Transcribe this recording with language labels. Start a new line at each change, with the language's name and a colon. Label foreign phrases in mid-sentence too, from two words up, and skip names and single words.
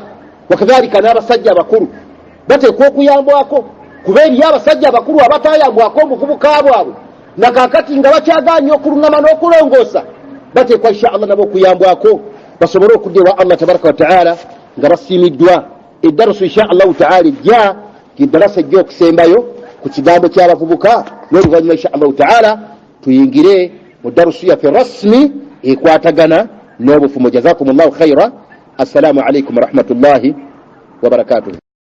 Ganda: Wakadhalika n'abasajja abakulu bateekwa okuyambwako, kuba eriyo abasajja abakulu abatayambwako obuvubuka bwabwe nakakati nga bakyagaanye okuluŋŋama n'okulongoosa, bateekwa
Arabic: إن شاء الله
Ganda: nabo okuyambwako basobole okudda ewa
Arabic: الله تبارك وتعالى
Ganda: nga basiimiddwa. Eddarusu
Arabic: إن شاء الله تعالى
Ganda: ejja kiddarasa ejja okusembayo ku kigambo ky'abavubuka, n'oluvannyuma
Arabic: إن شاء الله تعالى
Ganda: tuyingire mu darusu yaffe rasmi ekwatagana n'obufumo.
Arabic: جزاكم الله خيرا. السلام عليكم ورحمة الله وبركاته.